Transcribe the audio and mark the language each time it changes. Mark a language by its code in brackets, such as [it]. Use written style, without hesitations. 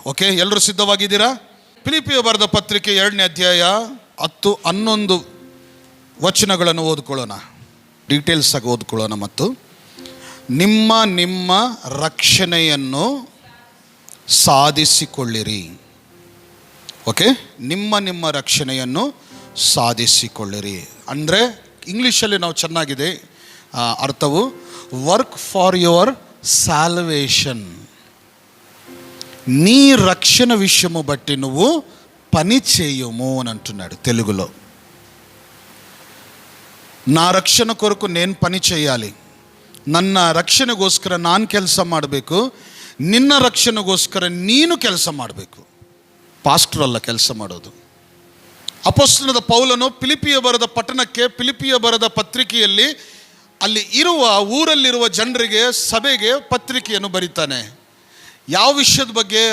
[kn] Okay, ಎಲ್ಲರೂ ಸಿದ್ಧವಾಗಿದ್ದೀರಾ? ಫಿಲಿಪ್ಪಿಯ ಬರೆದ ಪತ್ರಿಕೆ 2ನೇ ಅಧ್ಯಾಯ 10-11 ವಚನಗಳನ್ನು ಓದ್ಕೊಳ್ಳೋಣ, ಡೀಟೇಲ್ಸ್ ಆಗಿ ಓದ್ಕೊಳ್ಳೋಣ. ಮತ್ತು ನಿಮ್ಮ ರಕ್ಷಣೆಯನ್ನು ಸಾಧಿಸಿಕೊಳ್ಳಿರಿ. ಓಕೆ, ನಿಮ್ಮ ರಕ್ಷಣೆಯನ್ನು ಸಾಧಿಸಿಕೊಳ್ಳಿರಿ. ಅಂದರೆ ಇಂಗ್ಲೀಷಲ್ಲಿ ನಾವು ಚೆನ್ನಾಗಿದೆ అర్థవు [en] Work for your salvation. [te] నీ రక్షణ విషయము బట్టి నువ్వు పని చేయము అని అంటున్నాడు తెలుగులో. నా ರಕ್ಷಣ కొరకు నేను పని చేయాలి, [kn] ನನ್ನ ರಕ್ಷಣೆಗೋಸ್ಕರ ನಾನು ಕೆಲಸ ಮಾಡಬೇಕು, ನಿನ್ನ ರಕ್ಷಣೆಗೋಸ್ಕರ ನೀನು ಕೆಲಸ ಮಾಡಬೇಕು. ಪಾಸ್ಟರ್ ಅಲ್ಲ ಕೆಲಸ ಮಾಡೋದು. ಅಪೊಸ್ತಲನಾದ ಪೌಲನು ಫಿಲಿಪ್ಪಿಯ ಬರೆದ ಪಟ್ಟಣಕ್ಕೆ, ಫಿಲಿಪ್ಪಿಯ ಬರೆದ ಪತ್ರಿಕೆಯಲ್ಲಿ ಅಲ್ಲಿ ಇರುವ ಊರಲ್ಲಿರುವ ಜನರಿಗೆ, ಸಭೆಗೆ ಪತ್ರಿಕೆಯನ್ನು ಬರೀತಾನೆ. ಯಾವ ವಿಷಯದ ಬಗ್ಗೆ?